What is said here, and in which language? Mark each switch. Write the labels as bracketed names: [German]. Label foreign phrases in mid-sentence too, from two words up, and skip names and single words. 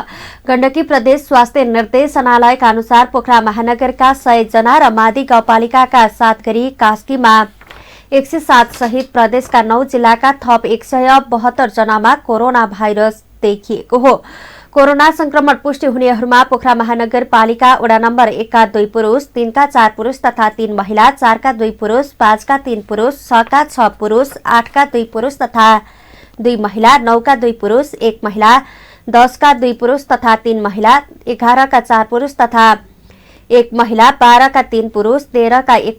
[Nepali] गण्डकी प्रदेश स्वास्थ्य निर्देशनालयका अनुसार पोखरा महानगरका 100 जना र मादी गाउँपालिकाका 7 गरी कास्कीमा 107 सहित प्रदेशका 9 जिल्लाका थप 172 जनामा कोरोना भाइरस देखिएको हो। कोरोना संक्रमण पुष्टि हुनेहरूमा पोखरा महानगरपालिका वडा नम्बर 1 का 2 पुरुष, 3 का 4 पुरुष तथा 3 महिला, 4 का 2 पुरुष, 5 का 3 पुरुष, 6 का 6 पुरुष, 8 का 2 पुरुष तथा 2 महिला, 9 का 2 पुरुष, 1 महिला, 10 का 2 पुरुष तथा 3 महिला, 11 का 4 पुरुष तथा 1 महिला, 12 का 3 पुरुष, 13 का 1